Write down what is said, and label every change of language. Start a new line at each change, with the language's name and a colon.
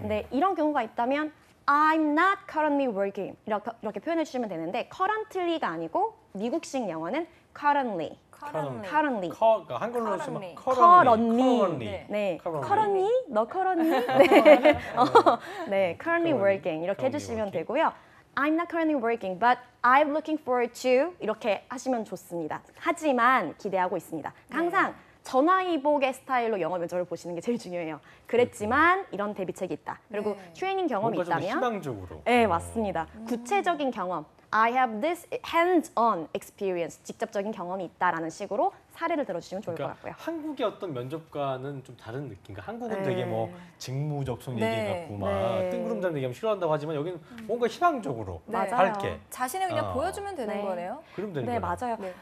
Korean: 근데 이런 경우가 있다면
English: I'm not currently working
Korean: 이렇게 표현해 주시면 되는데 currently가 아니고 미국식 영어는 currently.
English: currently.
Korean: 그러니까 한글로 쓰면
English: currently. currently.
Korean: 네. 네,
English: currently. currently?
Korean: 너
English: currently?
Korean: 네, 네,
English: currently working
Korean: 이렇게
English: currently
Korean: 해주시면
English: working.
Korean: 되고요.
English: I'm not currently working, but I'm looking forward to
Korean: 이렇게 하시면 좋습니다. 하지만 기대하고 있습니다. 항상 전화위복의 스타일로 영어 면접을 보시는 게 제일 중요해요. 그랬지만 이런 대비책이 있다. 그리고 네. 트레이닝 경험이 뭔가 좀 있다면 희망적으로. 네, 맞습니다. 구체적인 경험.
English: I have this hands-on experience.
Korean: 직접적인 경험이 있다라는 식으로 사례를 들어주시면 좋을 그러니까 것 같고요. 한국의 어떤 면접과는 좀 다른 느낌. 그러니까 한국은 네. 되게 뭐 직무적성 네. 얘기해갖고 막 네. 뜬구름잡는 얘기하면 싫어한다고 하지만 여기는 뭔가 희망적으로 네. 맞아요. 밝게 자신을 그냥 보여주면 되는 네. 거네요. 그러면 되는 네, 거예요. 맞아요. 네.